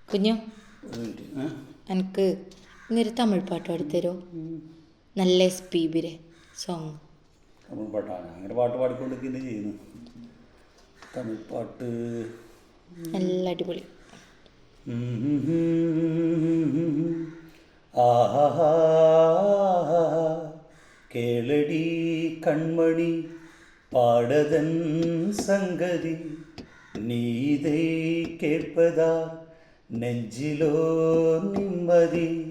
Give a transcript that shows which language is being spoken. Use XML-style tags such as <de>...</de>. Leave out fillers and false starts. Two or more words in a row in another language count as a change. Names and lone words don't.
<ml>കുഞ്ഞു ഒരു മിനിറ്റ്. എനിക്ക് ഇന്നൊരു തമിഴ് പാട്ട് പാടിത്തരോ? നല്ല SPB സോങ്. തമിഴ് പാട്ടാണ്. അങ്ങനെ പാട്ട് പാടിക്കൊണ്ടിരിക്കുന്നത് ചെയ്യുന്നു. തമിഴ് പാട്ട് നല്ല അടിപൊളി.</ml> <ta>ஆஹா கேளடி கண்மணி பாடதன் சங்கதி நீதை கேட்பதா நெஞ்சிலோ நிம்மதி.</ta>